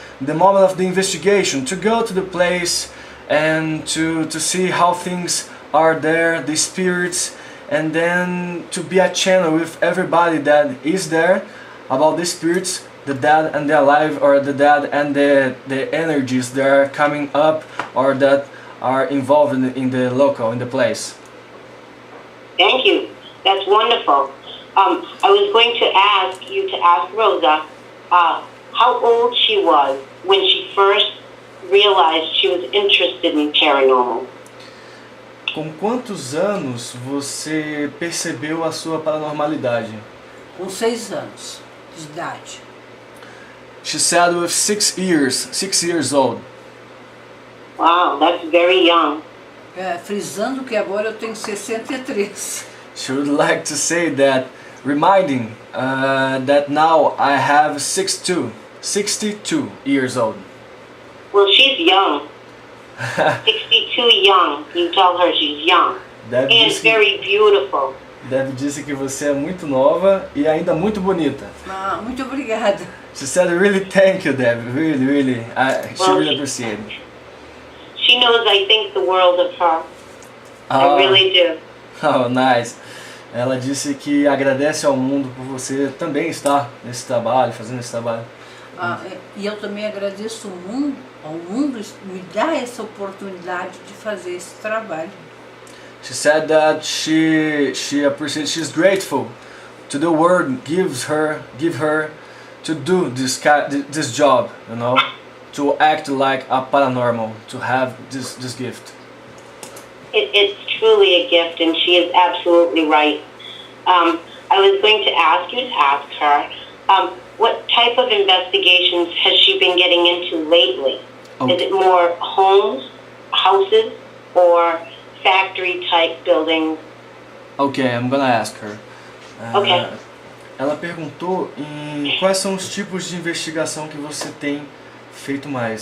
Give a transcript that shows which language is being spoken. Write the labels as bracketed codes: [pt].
[en] The moment of the investigation, to go to the place and to see how things are there, the spirits, and then to be a channel with everybody that is there about the spirits, the dead and the alive, or the dead and the energies that are coming up or that are involved in the place. Thank you. That's wonderful. I was going to ask you to ask Rosa how old she was when she first realized she was interested in paranormal. [pt] Com quantos anos você percebeu a sua paranormalidade? Com 6 anos de idade. [en] She said with 6 years old. Wow, that's very young. [pt] Frisando que agora eu tenho 63. [en] She would like to say that, reminding that now I have 62 years old. Well, she's young. 62 young. You tell her she's young. And very beautiful. [pt] Deb disse que você é muito nova e ainda muito bonita. Muito obrigada. [en] She said, really thank you, Deb. Really. She really appreciated it. She knows I think the world of her. I really do. Oh, nice. [pt] Ela disse que agradece ao mundo por você também estar nesse trabalho, fazendo esse trabalho. E eu também agradeço ao mundo me dar essa oportunidade de fazer esse trabalho. [en] She said that she appreciates, she's grateful to the world give her to do this job, you know, to act like a paranormal, to have this gift. It's truly a gift, and she is absolutely right. I was going to ask you to ask her, what type of investigations has she been getting into lately? Okay. Is it more homes, houses, or factory-type buildings? Okay, I'm gonna ask her. Okay. [pt] Ela perguntou em quais são os tipos de investigação que você tem feito mais.